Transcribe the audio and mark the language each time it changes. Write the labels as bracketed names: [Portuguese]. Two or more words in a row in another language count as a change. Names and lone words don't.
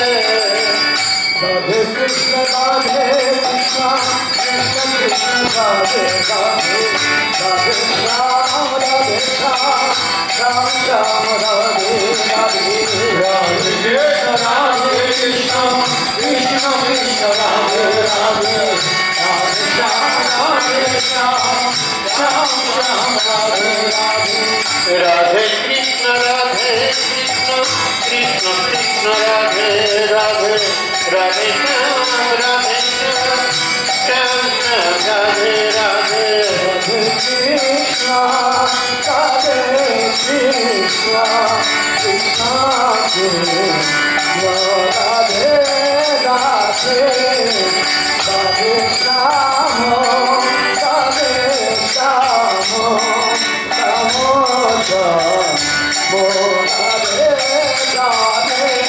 [Sanskrit] राधे कृष्ण राधे कृष्ण कृष्ण कृष्ण राधे राधे राधे श्याम राधे श्याम श्याम श्याम राधे राधे राधे कृष्ण राधे कृष्ण कृष्ण कृष्ण राधे राधे राधे श्याम राधे श्याम श्याम श्याम राधे राधे. রাধে কৃষ্ণ রাধে কৃষ্ণ কৃষ্ণ কৃষ্ণ রাধে রাধে রাধে শ্যাম রাধে শ্যাম শ্যাম শ্যাম রাধে রাধে कृष्ण राधे कृष्ण कृष्ण कृष्ण राधे राधे, राधे श्यामो राधे श्यामो श्यामो श्यामो राधे राधे,